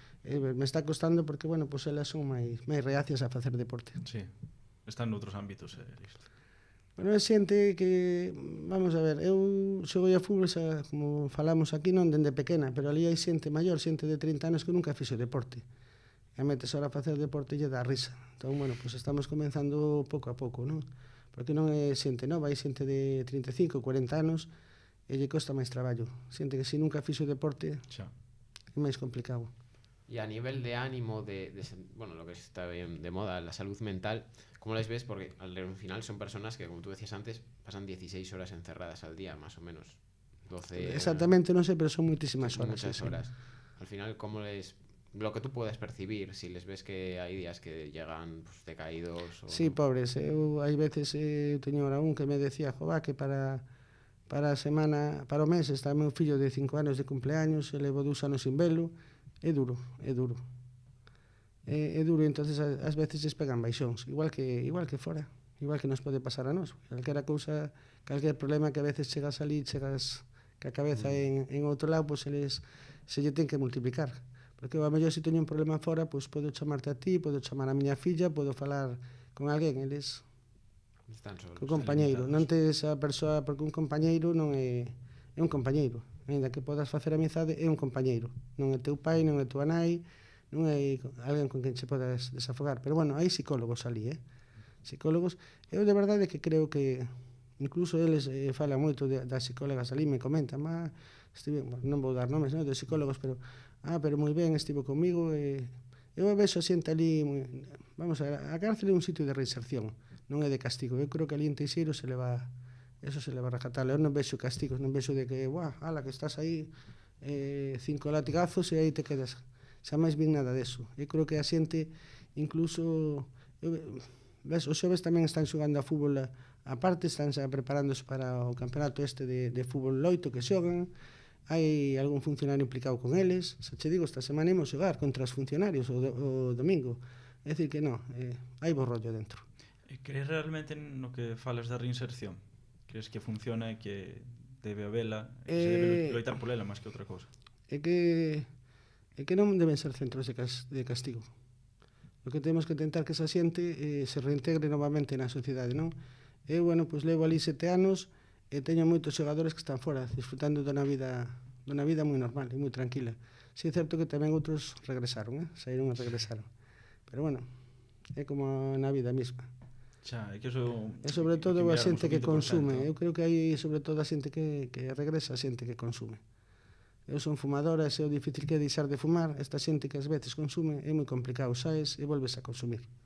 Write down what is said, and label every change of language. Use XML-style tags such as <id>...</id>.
<gl>Me está costando porque, bueno, pues elas son máis reacias a facer deporte. Sí, están noutros ámbitos, listo. Bueno, é xente que, vamos a ver, eu xogoi a fútbol, xa, como falamos aquí, non dende pequena, pero ali hai xente maior, xente de 30 anos que nunca fixo deporte. E metes ahora a facer deporte e lle dá risa. Entón, bueno, pues estamos comenzando pouco a pouco, non? Porque non é xente nova, hai xente de 35, 40 anos e lle costa máis traballo. Xente que se nunca fixo deporte é máis complicado.</gl> <es>Y a nivel de ánimo, bueno, lo que está bien de moda, la salud mental, ¿cómo les ves? Porque al final son personas que, como tú decías antes, pasan 16 horas encerradas al día, más o menos. 12...</es> <gl>Exactamente, non sei, pero son moitísimas horas.</gl> <es>Muchas horas. Al final, ¿cómo les...? Lo que tú puedes percibir, si les ves que hay días que llegan pues, decaídos... Sí, pobres.</es> <gl>Hai veces, teño ahora un que me decía, jová, que para a semana, para o mes, está meu fillo de 5 anos de cumpleaños, e levo 2 anos sin velo. É duro. É duro, entonces ás veces les pegan baixóns, igual que fora, igual que nos pode pasar a nós. Calquera cousa, calquer problema que a veces chegas ali, chegas ca cabeza en outro lado, pois se lle ten que multiplicar. Porque a mellor se teño un problema fora, pois podo chamarte a ti, podo chamar a miña filla, podo falar con alguén, eles están solos, co compañeiro, non tes a persoa, porque un compañeiro non é un compañeiro. Ainda que podas facer amizade, é un compañeiro. Non é teu pai, non é tua nai, non é alguén con quen che podas desafogar. Pero bueno, hai psicólogos ali, psicólogos. Eu de verdade que creo que incluso eles falan moito das psicólogas ali, me comentan, non vou dar nomes, non, de psicólogos, pero moi ben, estivo comigo, eu vexo a xente ali, vamos a cárcel é un sitio de reinserción, non é de castigo. Eu creo que ali en Teixeiro eso se le va a rajatar. Eu non vexo castigos, non vexo de que, ala, que estás aí 5 latigazos e aí te quedas. Xa máis bien nada deso. Eu creo que a xente, incluso, os xoves tamén están xogando a fútbol a parte, están xa preparándose para o campeonato este de fútbol loito que xogan, hai algún funcionario implicado con eles. Xa che digo, esta semana imos xogar contra os funcionarios o domingo. É dicir que non, hai bo rollo dentro. Crees realmente no que falas da reinserción? Crees que funciona e que debe habela, se debe loitar por ela máis que outra cousa? É que non deben ser centros de castigo. O que temos que tentar que esa xente se reintegre novamente na sociedade, non? Eu, levo ali 7 anos e teño moitos xogadores que están fora, disfrutando dunha vida moi normal e moi tranquila. Si é certo que tamén outros regresaron, saíron e regresaron. Pero é como na vida mesma. Xa, é que eso... E sobre todo a xente que consume. Eu creo que hai sobre todo a xente que regresa, a xente que consume. Eu son fumadora, e é o difícil que é deixar de fumar. Esta xente que ás veces consume é moi complicado, saes e volves a consumir.</gl>